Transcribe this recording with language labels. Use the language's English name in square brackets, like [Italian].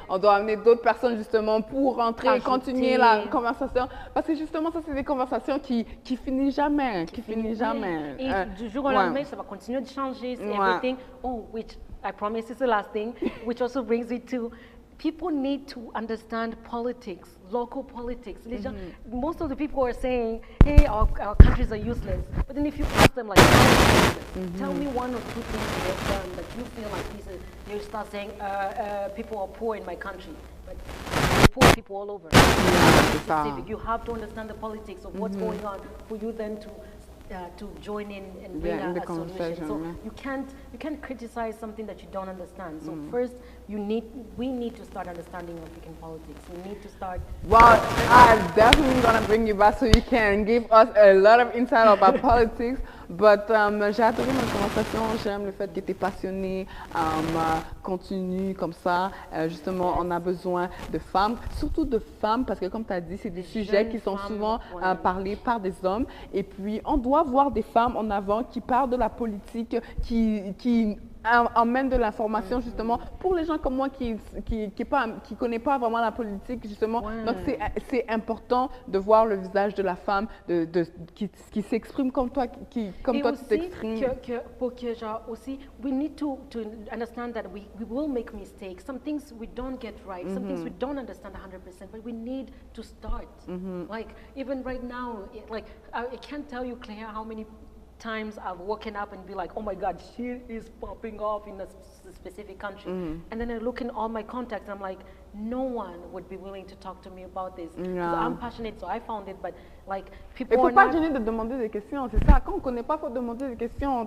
[French] On doit amener d'autres personnes justement pour rentrer et continuer la conversation. Parce que justement, ça, c'est des conversations qui finissent jamais. Et du jour au lendemain, ça va continuer de changer. [English] Everything. Oh, which I promise is the last thing, which also brings it to people need to understand politics, local politics. Most of the people are saying, hey, our countries are useless. But then if you ask them, like, tell me one or two things you have done that you feel like you start saying, people are poor in my country. But there's poor people all over. You have to understand the politics of what's going on for you then to join in and bring a solution. So you can't criticize something that you don't understand. So first, we need to start understanding African politics. We need to start. Well, I'm definitely gonna bring you back so you can give us a lot of insight about politics. [French] But j'ai adoré notre conversation. J'aime le fait que tu es passionné, continue comme ça. Justement, on a besoin de femmes, surtout de femmes, parce que comme tu as dit, c'est des sujets qui sont souvent parlés par des hommes. Et puis, on doit voir des femmes en avant qui parlent de la politique, qui emmènent de l'information justement pour les gens comme moi qui connaissent pas vraiment la politique justement. Donc c'est important de voir le visage de la femme qui s'exprime comme toi, comme toi tu t'exprimes. Pour que genre aussi, [English] we need to understand that we will make mistakes. Some things we don't get right. Some things we don't understand 100%. But we need to start. Like even right now, like I can't tell you, Cléa, how many times I've woken up and be like, oh my God, she is popping off in a specific country. And then I look in all my contacts, I'm like, no one would be willing to talk to me about this. I'm passionate, so I found it, but like people. [French] Il faut pas gêner de demander des questions, c'est ça. Quand on connaît pas, faut demander des questions.